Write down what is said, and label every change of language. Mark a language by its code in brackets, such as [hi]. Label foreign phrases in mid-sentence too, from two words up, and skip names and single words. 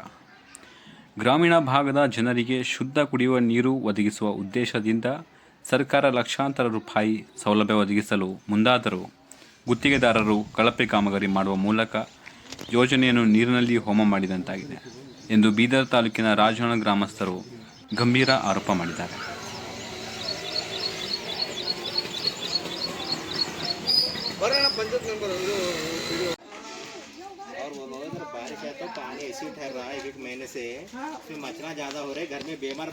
[kn] ಗ್ರಾಮೀಣ ಭಾಗದ ಜನರಿಗೆ ಶುದ್ಧ ಕುಡಿಯುವ ನೀರು ಒದಗಿಸುವ ಉದ್ದೇಶದಿಂದ ಸರ್ಕಾರ ಲಕ್ಷಾಂತರ ರೂಪಾಯಿ ಸೌಲಭ್ಯ ಒದಗಿಸಲು ಮುಂದಾದರೂ ಗುತ್ತಿಗೆದಾರರು ಕಳಪೆ ಕಾಮಗಾರಿ ಮಾಡುವ ಮೂಲಕ ಯೋಜನೆಯನ್ನು ನೀರಿನಲ್ಲಿ ಹೋಮ ಮಾಡಿದಂತಾಗಿದೆ ಎಂದು ಬೀದರ್ ತಾಲೂಕಿನ ರಾಜನಾಳ್ ಗ್ರಾಮಸ್ಥರು ಗಂಭೀರ ಆರೋಪ ಮಾಡಿದ್ದಾರೆ. [hi] और वो लोग इधर बारिश है तो पानी ऐसे ही ठहर रहा है एक महीने से, फिर मच्छर ज्यादा हो रहे, घर में बीमार।